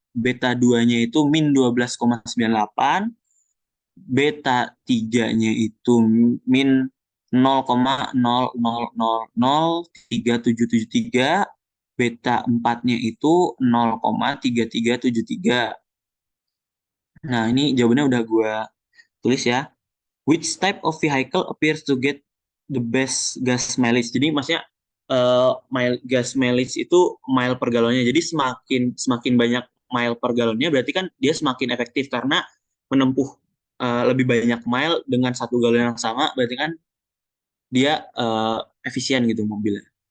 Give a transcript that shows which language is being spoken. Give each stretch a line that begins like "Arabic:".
Indonesian: beta 2-nya itu min 12,98, beta 3-nya itu min 0,00003773, beta 4-nya itu 0,3373. Nah, ini jawabannya udah gue tulis ya.
English: Which type of vehicle appears to get the best gas mileage?
Indonesian: Jadi maksudnya gas mileage itu mile per galonnya. Jadi semakin banyak mile per galonnya berarti kan dia semakin efektif karena menempuh lebih banyak mile dengan satu galon yang sama, berarti kan dia efisien gitu mobilnya.